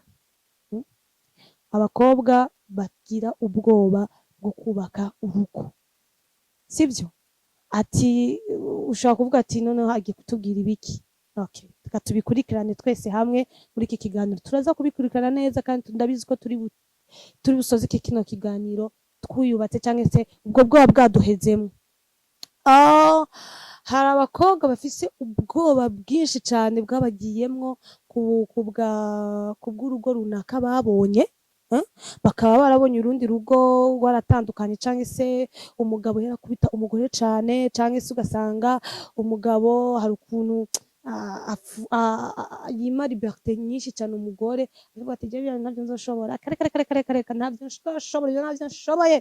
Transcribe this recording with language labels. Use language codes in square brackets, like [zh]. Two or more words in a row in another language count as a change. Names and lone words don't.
[rn] Abakobwa bagira ubwoba bwo kubaka urugo, sivyo? Ati ushaka kuvuga ati noneho agiye kutubwira ibiki? [rw] Okay, reka tubikurikirane twese hamwe muri iki kiganiro. [rn] Turaza kubikurikirana neza kandi ndabizi ko turi busoze kino kiganiro twuyubatse canke se ubwo bwoba bwaduhezemo. Hari abakobwa bafise ubwoba bwinshi cane bwabagiyemwo kubw'urugo runaka babonye. Bakaba barabonye urundi rugo rwaratandukanye, canke se umugabo yarakubita umugore cane, canke se ugasanga umugabo hari ukuntu yima liberté nyinshi cane umugore, avuga ati jewe navyo nzoshobora, reka navyo nzoshobora, ivyo navyo nshoboye.